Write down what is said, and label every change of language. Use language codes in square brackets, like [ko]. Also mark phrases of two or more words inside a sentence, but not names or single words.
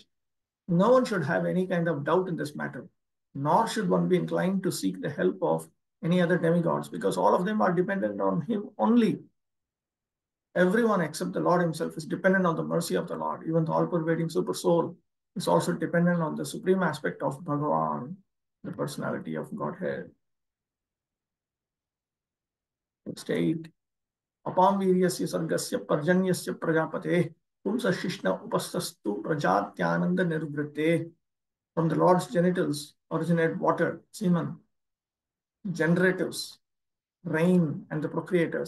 [en] No one should have any kind of doubt in this matter, nor should one be inclined to seek the help of any other demigods, because all of them are dependent on him only. Everyone except the Lord himself is dependent on the mercy of the Lord. Even the all-pervading super soul is also dependent on the supreme aspect of Bhagavan, the personality of Godhead. State. [sa] आपां वीर्यस्य सर्गस्य पर्जन्यस्य प्रजापते पुंसशिश्न उपस्तस्तु प्रजात्यानन्द निर्वृते. [en] From the Lord's genitals originate water, semen, generatives, rain, and the procreators.